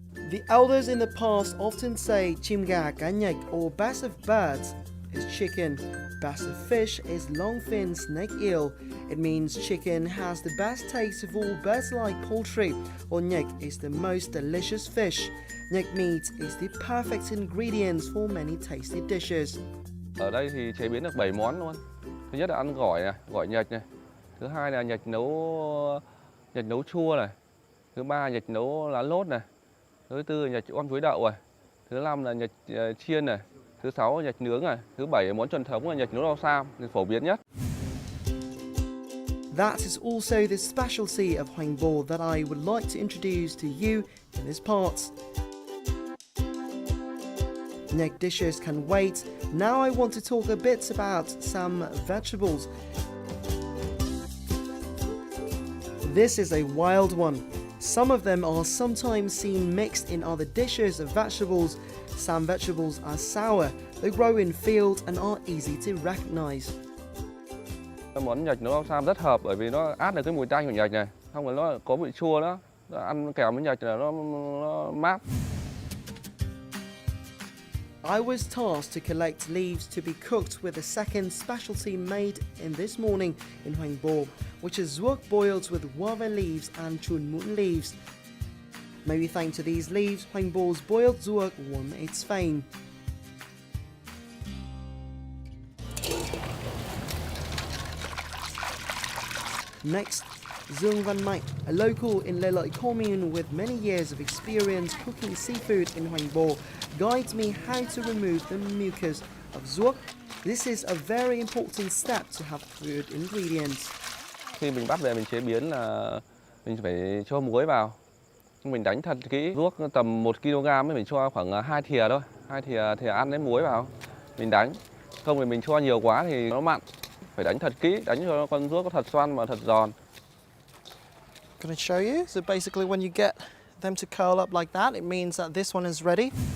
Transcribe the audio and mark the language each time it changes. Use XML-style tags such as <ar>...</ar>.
<en>The elders in the past often say</en> <vi>chim gà cá nhạch,</vi> <en>or bass of birds is chicken, bass of fish is longfin snake eel. It means chicken has the best taste of all birds-like poultry, or nhạch is the most delicious fish. Nhạch meat is the perfect ingredients for many tasty dishes.</en> <vi>Ở đây thì chế biến được 7 món luôn. Thứ nhất là ăn gỏi này, gỏi nhạch này. Thứ hai là nhạch nấu chua này. Thứ ba nhạch nấu lá lốt này. Thứ tư là nhạch om chuối đậu này. Thứ năm là nhạch chiên này. Thứ sáu là nhạch nướng này. Thứ bảy là món truyền thống là nhạch nấu rau sam, thì phổ biến nhất.</vi> <en>That is also the specialty of Hoanh Bo that I would like to introduce to you in this part. Nhạch dishes can wait. Now I want to talk a bit about some vegetables. This is a wild one. Some of them are sometimes seen mixed in other dishes of vegetables. Some vegetables are sour. They grow in fields and are easy to recognize.</en> <vi>Món nhạch nấu rau sam rất hợp bởi vì nó át được cái mùi tanh của nhạch này, không phải nó có vị chua nữa. Ăn kèm với nhạch là nó mát.</vi> <en>I was tasked to collect leaves to be cooked with a second specialty made in this morning in Hoanh Bo, which is zuok boiled with guava leaves and chun mun leaves. Maybe thanks to these leaves, Hoanh Bo's boiled zuoc won its fame. Next, Dương Văn Mạnh, a local in Lê Lợi commune with many years of experience cooking seafood in Hoanh Bo, guides me how to remove the mucus of zuoc. This is a very important step to have good ingredients.</en> <vi>Khi mình bắt về mình chế biến là mình phải cho muối vào. Mình đánh thật kỹ, ruốc tầm 1 kg ấy mình cho khoảng 2 thìa thôi, 2 thìa ăn lấy muối vào. Mình đánh, không thì mình cho nhiều quá thì nó mặn. Phải đánh thật kỹ, đánh cho con ruốc có thật xoăn và thật giòn.</vi> <en>Gonna show you. So basically when you get them to curl up like that, it means that this one is ready.</en>